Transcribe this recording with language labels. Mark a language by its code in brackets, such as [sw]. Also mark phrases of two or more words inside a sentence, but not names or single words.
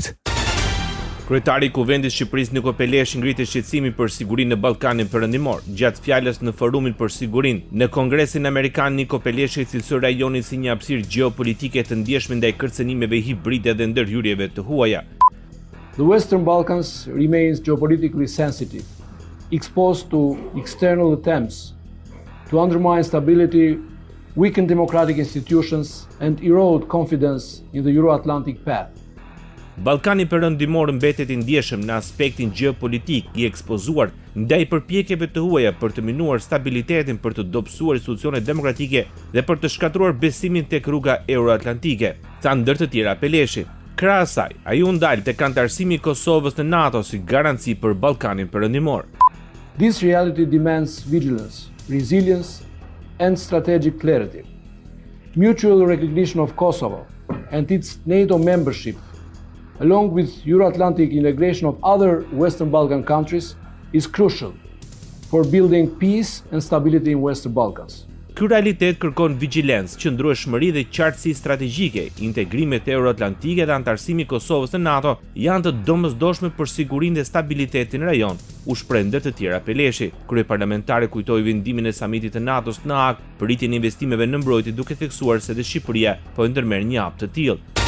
[sq] Kryetari i Kuvendit Shqipërisë Niko Peleshi ngriti shqetësimin për sigurinë në Ballkanin Perëndimor. Gjatë fjalës në forumin për sigurinë në Kongresin Amerikan, Niko Peleshi cilësoi rajonin si një hapësirë gjeopolitike të ndjeshme ndaj kërcënimeve hibride dhe ndërhyrjeve të huaja. [en] The Western Balkans remains geopolitically sensitive, exposed to external attempts to undermine stability, weaken democratic institutions and erode confidence in the Euro-Atlantic path. [sq] Ballkani Perëndimor mbetet i ndjeshëm në aspektin gjeopolitik, i ekspozuar ndaj përpjekjeve të huaja për të minuar stabilitetin, për të dobësuar institucionet demokratike dhe për të shkatruar besimin tek rruga euroatlantike, tha ndër të tjera Peleshi. Krahas asaj, ai u ndal tek antarësimi i Kosovës në NATO si garanci për Ballkanin Perëndimor. [en] This reality demands vigilance, resilience, and strategic clarity. Mutual recognition of Kosovo and its NATO membership, along with Euro-Atlantic integration of other Western Balkan countries, is crucial for building peace and stability in Western Balkans. [sq] Ky realitet kërkon vigjilencë, qëndrueshmëri dhe qartësi strategjike. Integrimet euroatlantike dhe antarësimi i Kosovës në NATO janë të domosdoshme për sigurinë dhe stabilitetin në rajon, u shpreh ndër të tjera Peleshi. Kryeparlamentari kujtoi vendimin e samitit të NATO-s në Haag për rritjen e investimeve në mbrojtje, duke theksuar se dhe Shqipëria po ndërmerr një hap të tillë.